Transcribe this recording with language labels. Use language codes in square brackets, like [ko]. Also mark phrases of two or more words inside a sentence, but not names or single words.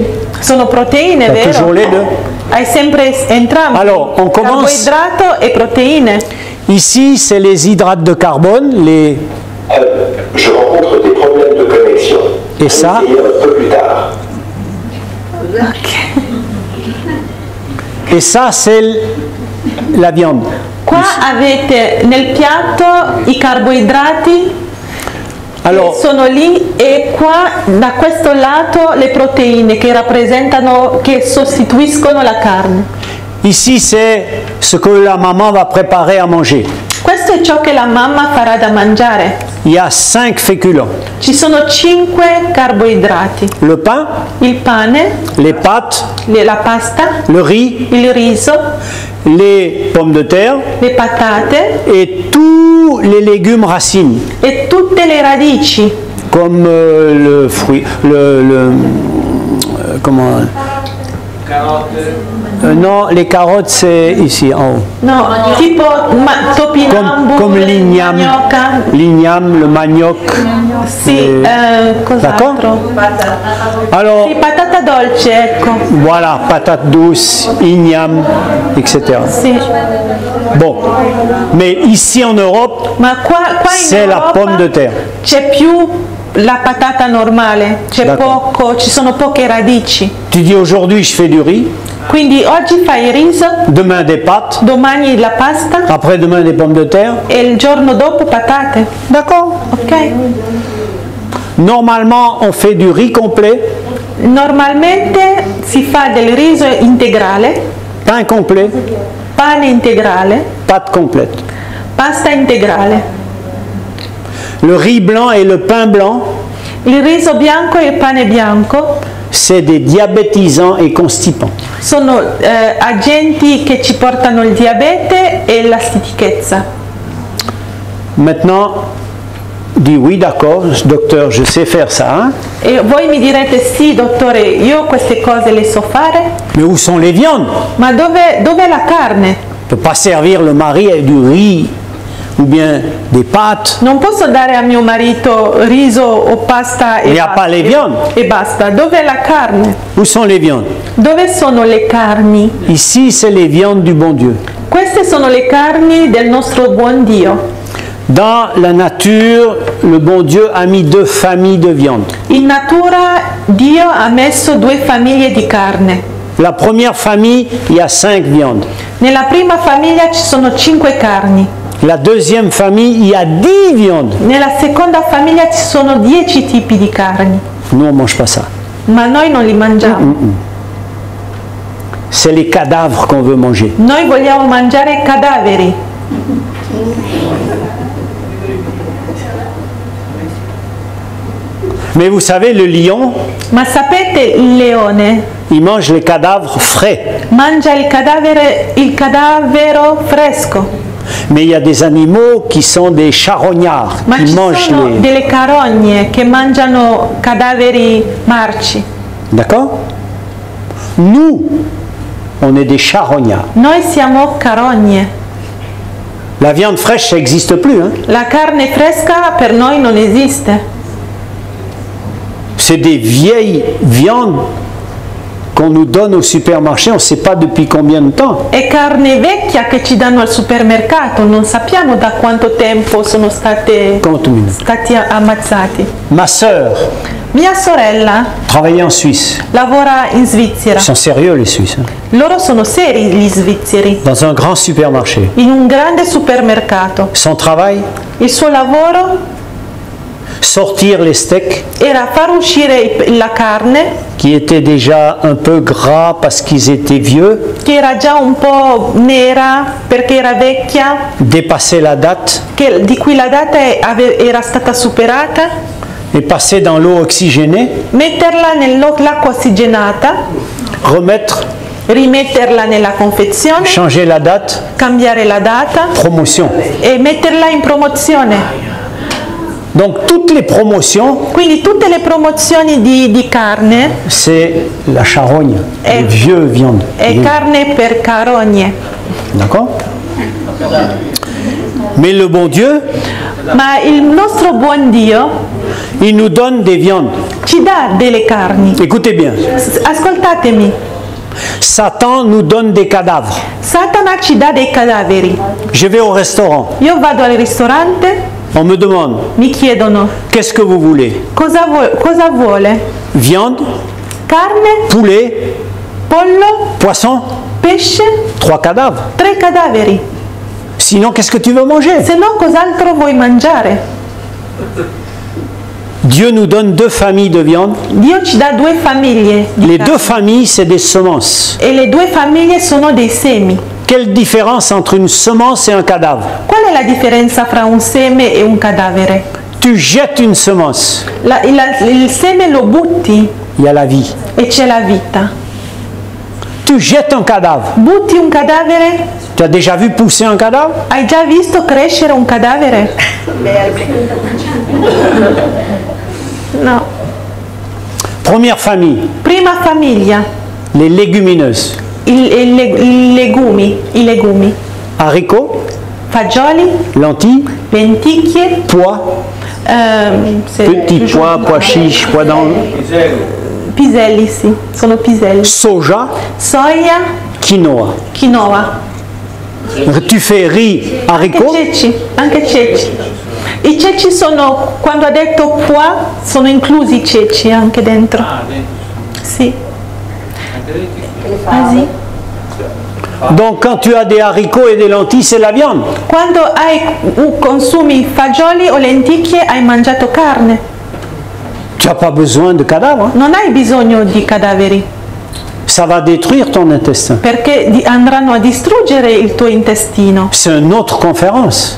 [it] Sono proteine, [fr] T'as [it] vero? [fr] toujours les deux. [it] Hai sempre entrambi. [fr] Alors, on commence. [it] Carboidrato e proteine. [fr] Ici, c'est les hydrates de carbone, les... Je rencontre des problèmes de connexion. Et ça? Essayez un peu plus tard. Et ça, c'est la viande. [it] Qua avete nel piatto i carboidrati [fr] Alors, [it] che sono lì e qua da questo lato le proteine che sostituiscono la carne. [fr] ici, c'est ce que la maman va préparer à manger. [it] Questo è ciò che la mamma farà da mangiare. [fr] Il y a 5 féculents. [it] Ci sono 5 carboidrati. [fr] Le pain, [it] Il pane, [fr] les pâtes, [it] la pasta, [fr] le riz, [it] il riso, [fr] les pommes de terre [it] le patate [fr] et tous les légumes racines, [it] e tutte le radici, [fr] comme le fruit, comment, [it] Carote, [fr] Non, les carottes c'est ici en haut. [it] No, tipo topinambu, [fr] Comme l'igname, [it] manioca. [fr] l'igname, le manioc. [it] Sì, cos'altro? [fr] Alors, [it] Sì, patata dolce, ecco. [fr] voilà, patate douce, igname, etc. [it] Sì. [fr] Bon, mais ici en Europe, [it] Ma qua in [fr] c'est la [it] Europa [fr] pomme de terre. [it] c'è più la patata normale, c'è D'accordo. poco, ci sono poche radici. [fr] Tu dis aujourd'hui je fais du riz, [it] Quindi oggi fai il riso, [fr] demain des pâtes, [it] domani la pasta [fr] après-demain des pommes de terre. [it] e il giorno dopo patate. [fr] D'accord. Ok? Normalement, on fait du riz complet, [it] Normalmente si fa del riso integrale, [fr] pain complet, [it] pane integrale, [fr] pâte complète. [it] pasta integrale. [fr] Le riz blanc et le pain blanc, [it] Il riso bianco e il pane bianco [fr] c'est des diabétisants et constipants. [it] sono agenti che ci portano il diabete e la stitichezza. [fr] Maintenant, dis oui, d'accord, docteur, je sais faire ça. Hein? [it] E voi mi direte sì, dottore, io queste cose le so fare, [fr] Mais où sont les viandes? [it] ma dov'è la carne? [fr] On ne peut pas servir le mari avec du riz ou bien des pâtes. [it] Non posso dare a mio marito riso o pasta [fr] Il y a pas les viandes. [it] e basta. Dov'è la carne? [fr] Où sont les viandes? [it] Dove sono le carni? [fr] Ici, c'est les viandes du bon Dieu. [it] Queste sono le carni del nostro buon Dio. [fr] Dans la nature, le bon Dieu a mis deux familles de viande. [it] In natura Dio ha messo due famiglie di carne. [fr] La première famille, il y a 5 viandes. [it] Nella prima famiglia ci sono 5 carni. [fr] La deuxième famille, il y a 10 viandes. [it] Nella seconda famiglia ci sono 10 tipi di carni. [fr] Nous, on ne mange pas ça. [it] Ma noi non li mangiamo. [fr] C'est les cadavres qu'on veut manger. [it] Noi vogliamo mangiare cadaveri. [fr] Mais vous savez, le lion, [it] Ma sapete il leone [fr] il mange les cadavres frais. [it] mangia il cadavero fresco, [fr] Mais il y a des animaux qui sont des charognards, [it] ma [fr] qui [it] ci [fr] mangent [it] sono [fr] les... [it] delle carogne che mangiano cadaveri marci. [fr] D'accord? Nous, on est des charognards. [it] Noi siamo carogne. [fr] La viande fraîche, ça n'existe plus. Hein? [it] La carne fresca per noi non esiste. [fr] C'est des vieilles viandes qu'on nous donne au supermarché, on ne sait pas depuis combien de temps. [it] È carne vecchia che ci danno al supermercato, non sappiamo da quanto tempo sono stati ammazzati. [fr] Ma sœur [it] Mia sorella [fr] travaillait en Suisse. [it] lavora in Svizzera. [fr] Ils sont sérieux les Suisses. Hein? [it] Loro sono seri gli svizzeri. [fr] Dans un grand supermarché. [it] In un grande supermercato. [fr] Son travail, [it] Il suo lavoro [fr] sortir les steaks [it] era far uscire la carne, [fr] qui étaient déjà un peu gras parce qu'ils étaient vieux, [it] che era già un po' nera perché era vecchia, [fr] dépasser la date [it] di cui la data era stata superata, [fr] et passer dans l'eau oxygénée, [it] metterla nell'acqua ossigenata, [fr] remettre, [it] rimetterla nella confezione, [fr] changer la date, [it] cambiare la data [fr] promotion. [it] e metterla in promozione. [fr] Donc toutes les promotions, [it] Quindi tutte le promozioni di carne [fr] c'est la charogne, les vieux viandes. [it] è carne per carogne. [fr] D'accord? Mais le bon Dieu, [it] Ma il nostro buon Dio [fr] il nous donne des viandes. [it] ci dà delle carni. [fr] Écoutez bien, [it] Ascoltatemi, [fr] Satan nous donne des cadavres. [it] Satana ci dà dei cadaveri. [fr] Je vais au restaurant, [it] Io vado al ristorante, [fr] on me demande, [it] mi chiedono [fr] qu'est-ce que vous voulez? [it] cosa vuole? [fr] Viande, [it] Carne, [fr] poulet, [it] pollo, [fr] poisson, [it] pesce, [fr] 3 cadavres. [it] 3 cadaveri. [fr] Sinon, qu'est-ce que tu veux manger? [it] Se no cos'altro vuoi mangiare? [fr] Dieu nous donne 2 familles de viande. [it] Dio ci dà 2 famiglie di [fr] Les [it] carne. [fr] 2 familles, c'est des semences. [it] E le 2 famiglie sono dei semi. [fr] Quelle différence entre une semence et un cadavre? [it] Qual è la differenza fra un seme e un cadavere? [fr] Tu jettes une semence, [it] Il seme lo butti [fr] il y a la vie. [it] e c'è la vita. [fr] Tu jettes un cadavre. [it] Butti un cadavere? [fr] Tu as déjà vu pousser un cadavre? [it] Hai già visto crescere un cadavere? No. [fr] Première famille, [it] Prima famiglia, [fr] les légumineuses. [it] i legumi. [fr] Haricots, [it] Fagioli, [fr] lentilles, [it] lenticchie, [fr] pois, petits pois, pois chiches, pois [it] piselli, sì, sono piselli. [fr] soja, [it] Soia, [fr] quinoa. [it] quinoa. [fr] Tu fais riz, haricots, [it] Anche ceci. I ceci sono, quando ha detto pois, sono inclusi i ceci anche dentro. Sì. Ah, sì. [fr] donc quand tu as des haricots et des lentilles, c'est la viande. [it] Quando consumi fagioli o lenticchie hai mangiato carne. [fr] Tu n'as pas besoin de cadavres, [it] Non hai bisogno di cadaveri, [fr] ça va détruire ton intestin. [it] perché andranno a distruggere il tuo intestino. [fr] C'est une autre conférence,